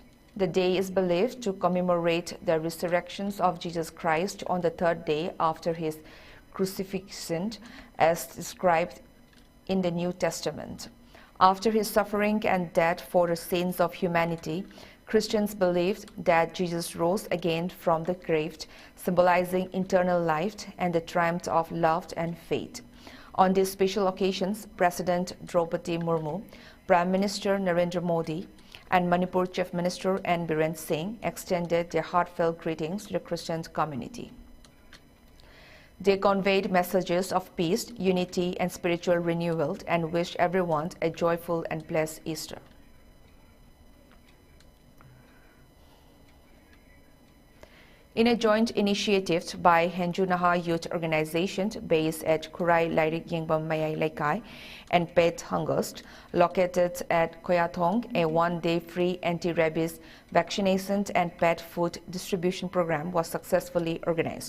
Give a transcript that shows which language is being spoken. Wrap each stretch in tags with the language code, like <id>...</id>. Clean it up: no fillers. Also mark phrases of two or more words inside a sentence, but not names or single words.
<en>The day is believed to commemorate the resurrections of Jesus Christ on the third day after his crucifixion, as described in the New Testament. After his suffering and death for the sins of humanity, Christians believed that Jesus rose again from the grave, symbolizing eternal life and the triumph of love and faith. On these special occasions, President Draupadi Murmu, Prime Minister Narendra Modi, and Manipur Chief Minister N. Biren Singh extended their heartfelt greetings to the Christian community. They conveyed messages of peace, unity, and spiritual renewal and wished everyone a joyful and blessed Easter. In a joint initiative by Henju Naha Youth Organization based at Kurai Lairik Yingbam Mayai Laikai and Pet Hungust, located at Koyathong, a one-day free anti-rabies vaccination and pet food distribution program was successfully organized.</en>